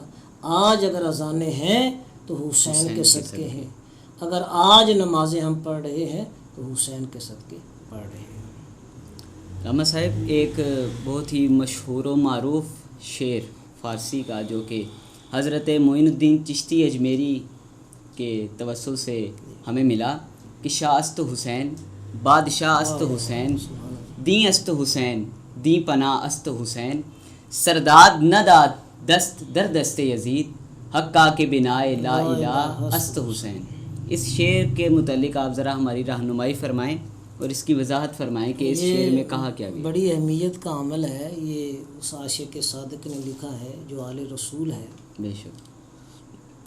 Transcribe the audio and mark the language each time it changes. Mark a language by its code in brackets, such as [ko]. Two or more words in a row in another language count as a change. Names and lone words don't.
[ur] آج اگر اذانیں ہیں تو حسین کے صدقے ہیں، اگر آج نمازیں ہم پڑھ رہے ہیں تو حسین کے صدقے پڑھ رہے ہیں۔ علامہ صاحب ایک بہت ہی مشہور و معروف شعر فارسی کا جو کہ حضرت معین الدین چشتی اجمیری کے توسل سے ہمیں ملا کہ [fa] شاہ است حسین بادشاہ است حسین دیں است حسین دیں پناہ است حسین سرداد نہ داد دست در دست یزید حقا کے بنائے لا الہ است حسین۔ [ur] اس شعر کے متعلق آپ ذرا ہماری رہنمائی فرمائیں اور اس کی وضاحت فرمائیں کہ اس شعر میں کہا کیا گیا۔ بڑی اہمیت کا عمل ہے یہ، اس عاشق صادق نے لکھا ہے جو آل رسول ہے، بے شک،